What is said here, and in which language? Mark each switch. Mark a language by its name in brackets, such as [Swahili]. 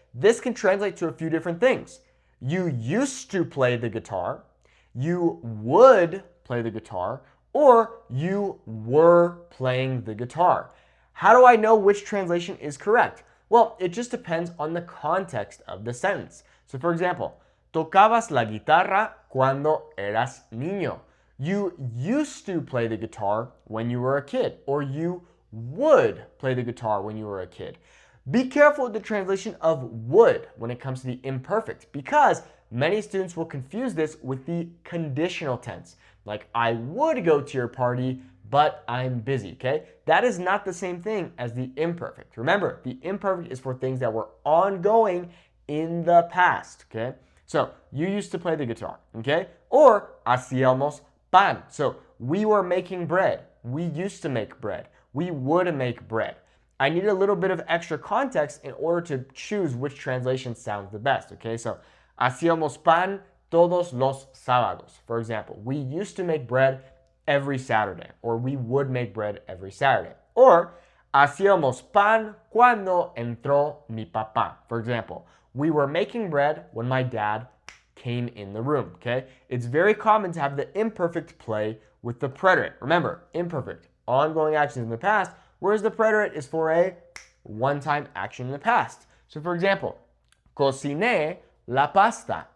[English] This can translate to a few different things. You used to play the guitar, you would play the guitar, or you were playing the guitar. How do I know which translation is correct? Well, it just depends on the context of the sentence. So for example, [Spanish] tocabas la guitarra cuando eras niño. [English] You used to play the guitar when you were a kid, or you would play the guitar when you were a kid. Be careful with the translation of would when it comes to the imperfect, because many students will confuse this with the conditional tense. Like, I would go to your party, but I'm busy, okay? That is not the same thing as the imperfect. Remember, the imperfect is for things that were ongoing in the past, okay? So, you used to play the guitar, okay? Or, [Spanish] hacíamos pan. [English] So, we were making bread. We used to make bread. We would make bread. I need a little bit of extra context in order to choose which translation sounds the best, okay? [Spanish] So, hacíamos pan todos los sábados. [English] For example, we used to make bread every Saturday, or we would make bread every Saturday. [Spanish] Or, hacíamos pan cuando entró mi papá. [English] For example, we were making bread when my dad came in the room, okay? It's very common to have the imperfect play with the preterite. Remember, imperfect, ongoing actions in the past, whereas the preterite is for a one-time action in the past. So for example, [Spanish] cociné la pasta.